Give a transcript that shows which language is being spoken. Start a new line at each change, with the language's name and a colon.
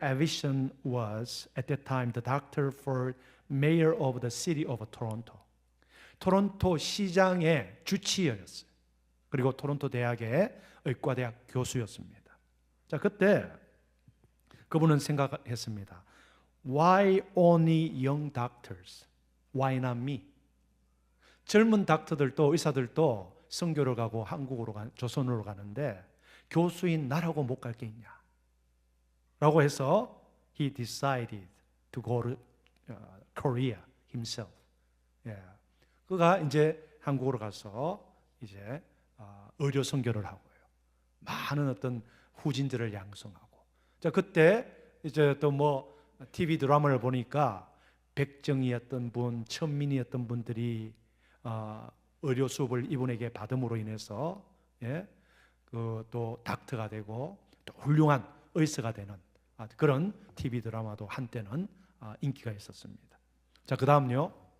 English: Avison was at that time the doctor for mayor of the city of Toronto.
Korean: 토론토 시장의 주치의였어요. 그리고 토론토 대학의 의과대학 교수였습니다. 자, 그때 그분은 생각했습니다.
English: Why only young doctors? Why not me?
Korean: 젊은 닥터들도 의사들도 선교를 가고 조선으로 가는데 교수인 나라고 못 갈 게 있냐? 라고 해서
English: he decided to go to Korea himself.
Korean: 그가 이제 한국으로 가서 이제 의료 선교를 하고요. 많은 어떤 후진들을 양성하고. 자, 그때 이제 또 뭐 TV 드라마를 보니까 백정이었던 분, 천민이었던 분들이 의료 수업을 이분에게 받음으로 인해서 또 닥터가 되고 또 훌륭한 의사가 되는 그런 TV 드라마도 한때는 인기가 있었습니다. 자, 그 다음요.